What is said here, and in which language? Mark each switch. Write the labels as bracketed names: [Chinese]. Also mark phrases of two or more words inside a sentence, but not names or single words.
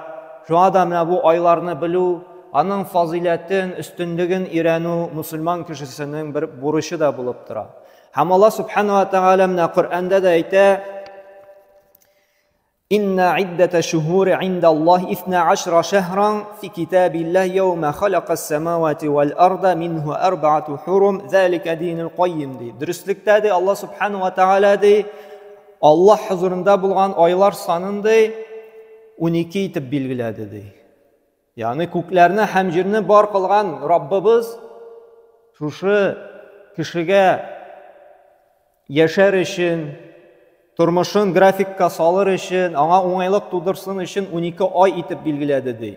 [Tatar] Шуңа да менә бу айларны белү, аның фазилатын, өстенлеген өйрәнү мусульман кешесенең бер бурычы да булып тора. Һәм [Arabic] الله سبحانه وتعالى [Tatar] менә Коръәндә дә әйтә: [Arabic] «إن عدة الشهور عند الله 12 شهرا في كتاب الله يوم خلق السماوات والأرض منها 4 حرم ذلك الدين القيم». [Tatar] Дөрестлектә дә [Arabic] الله سبحانه وتعالى [Tatar] дә Аллаһ хузурында булган айлар санын 12 итеп билгеләде ди. Ягъни күкләрне һәм җирне бар кылган Раббыбыз шушы кешегә яшәр өчен, тормышын графикка салыр өчен, аңа уңайлык тудырсын өчен 12 ай итеп билгеләде ди.